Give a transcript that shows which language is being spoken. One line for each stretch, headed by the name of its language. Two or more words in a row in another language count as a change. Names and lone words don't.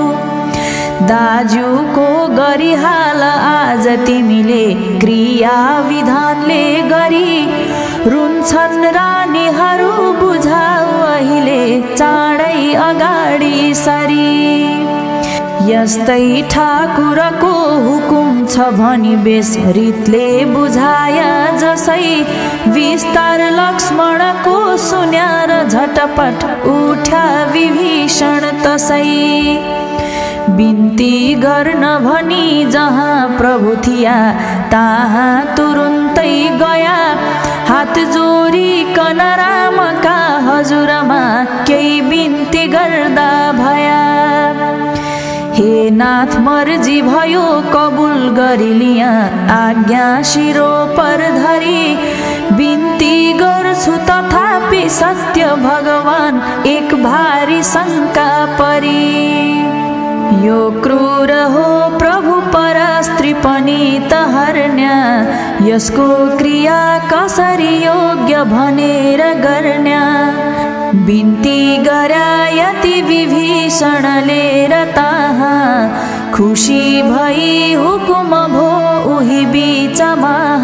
Nepali: दाजुको गरिहाल आज तिमीले क्रिया विधानले गरी रुन्छन् रानीहरू बुझाऊ अहिले चाँडै अगाडि सरी यस्तै ठाकुरको हुकुम छ भनी बेस रीतले बुझाया जसै विस्तार लक्ष्मणको सुन्यार झटपट उठ्या विभीषण तसै बिन्ती गर्न भनी जहाँ प्रभु थिया तहाँ तुरुन्तै गया हात जोडिकन रामका हजुरमा केही बिन्ती गर्दा भया हे नाथ मर्जी भयो कबुल गरिलिया आज्ञा शिरो पर धरी बिन्ती गर्छु तथापि सत्य भगवान एक भारी शङ्का परी यो क्रूर हो प्रभु पर स्त्री पनि त हर्न्या यसको क्रिया कसरी योग्य भनेर गर्न्या बिन्ती गर्या यति विभीषणले र तहाँ खुसी भई हुकुम भो उही बीचमा